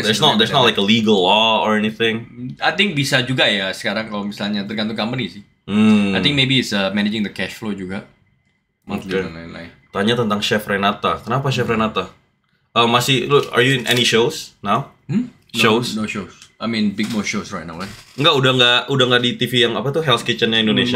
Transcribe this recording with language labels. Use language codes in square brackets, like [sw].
[en] There's not like a legal law or anything. I think [id] bisa juga ya sekarang kalau misalnya tergantung company sih. [en] I think maybe it's managing the cash flow juga. [id] Monthly dan lain-lain. Tanya tentang Chef Renata. Kenapa Chef Renata? [en] Are you in any shows now? Shows? No shows. I mean big more shows right now kan. [id] Enggak, udah nggak di TV yang apa tuh Hell's Kitchen-nya Indonesia.